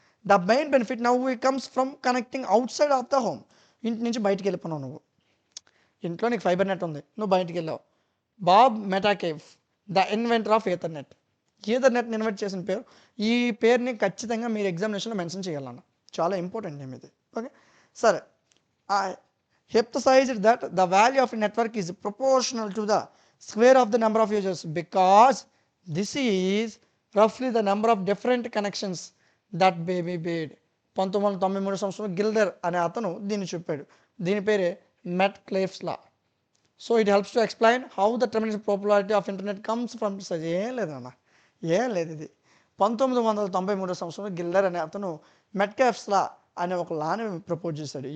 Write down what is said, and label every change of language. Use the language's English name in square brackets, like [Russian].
[English] The main benefit now it comes from connecting out side of the home. [Telugu] ఇంటి నుంచి బయటికి వెళ్ళిపోయినావు నువ్వు. ఇంట్లో నీకు ఫైబర్ నెట్ ఉంది, నువ్వు బయటికి వెళ్ళావు. [English] Bob Metcalfe the inventor of Ethernet. [Telugu] ఈథర్నెట్ని invent చేసిన పేరు, ఈ పేరుని ఖచ్చితంగా మీరు ఎగ్జామినేషన్లో మెన్షన్ చేయాలన్న, చాలా ఇంపార్టెంట్ నేమ్ ఇది. ఓకే, సరే. [English] hypothesized that the value of a network is proportional to the square of the number of users because this is roughly the number of different connections that may be made. [Telugu] 1993 సంవత్సరంలో Gilder అనే అతను దీన్ని చెప్పాడు. దీని పేరే మెట్ క్లేఫ్స్ లా. [English] So it helps to explain how the tremendous popularity of internet comes from such. [Telugu] ఏం లేదన్న, ఏం లేదు. ఇది 1993 సంవత్సరంలో గిల్డర్ అనే అతను మెట్కాఫ్స్ లా అనే ఒక లాని ప్రపోజ్ చేశాడు.